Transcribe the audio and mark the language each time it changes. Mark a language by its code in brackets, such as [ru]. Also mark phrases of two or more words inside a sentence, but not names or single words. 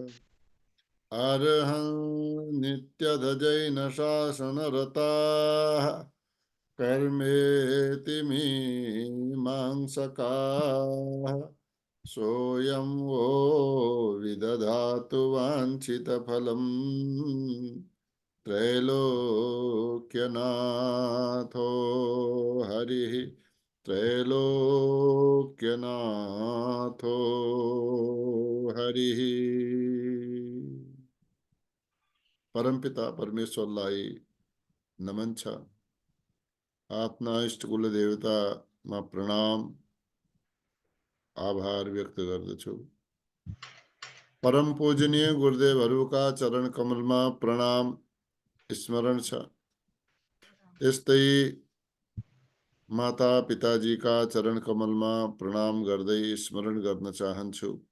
[sa] अर्हं नित्यधजैनशासनरताः कर्मेति मीमांसकाः सोऽयं वो विदधातु वाञ्छितफलम् त्रैलोक्यनाथो हरिः त्रैलोक्यनाथो हरिः। [ne] परमपिता परमेश्वरलाई नमन छ। आफ्ना इष्ट कुल देवतामा प्रणाम आभार व्यक्त गर्दछु। परम पूजनीय गुरुदेवहरूका चरण कमलमा प्रणाम स्मरण छ। यस्तै माता पिताजीका चरण कमलमा प्रणाम गर्दै स्मरण गर्न चाहन्छु।